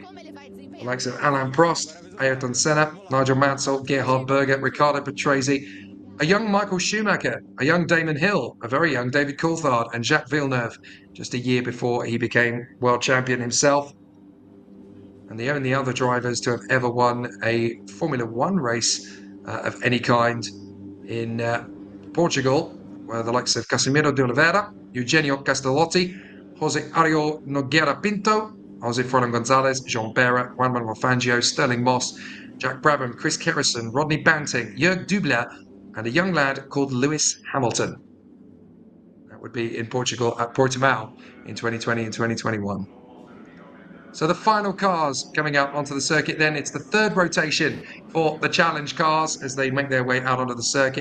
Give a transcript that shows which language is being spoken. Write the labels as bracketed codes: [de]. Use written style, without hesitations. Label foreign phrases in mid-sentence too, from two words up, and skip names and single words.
[en] The likes of Alain Prost, Ayrton Senna, Nigel Mansell, Gerhard Berger, Riccardo Patrese, a young Michael Schumacher, a young Damon Hill, a very young David Coulthard, and Jacques Villeneuve, just a year before he became world champion himself. And the only other drivers to have ever won a Formula 1 race of any kind in Portugal were the likes of Casimiro de Oliveira, Eugenio Castellotti, Jose Ario Nogueira Pinto, Jose Froilán González, Jean Bera, Juan Manuel Fangio, Sterling Moss, Jack Brabham, Chris Kerrison, Rodney Banting, Jörg Dubler, and a young lad called Lewis Hamilton. That would be in Portugal at Portimao in 2020 and 2021. So the final cars coming out onto the circuit then, it's the third rotation for the challenge cars as they make their way out onto the circuit.